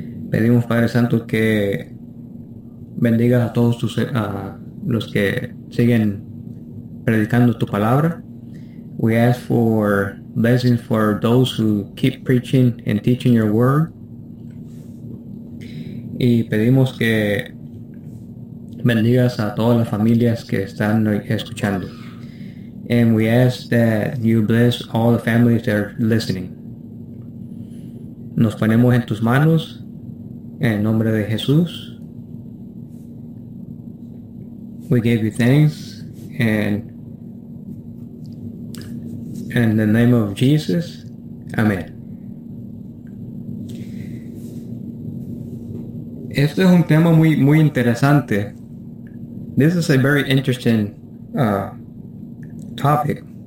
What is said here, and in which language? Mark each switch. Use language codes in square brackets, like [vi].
[es] Pedimos, Padre Santo, que bendiga a todos los que siguen predicando tu palabra. [en] We ask for blessings for those who keep preaching and teaching your word. [es] Y pedimos que bendigas a todas las familias que están escuchando. [en] And we ask that you bless all the families that are listening. [es] Nos ponemos en tus manos, en el nombre de Jesús. [en] We give you thanks, and in the name of Jesus, amén. [es] Este es un tema muy, muy interesante. [en] This is a very interesting topic.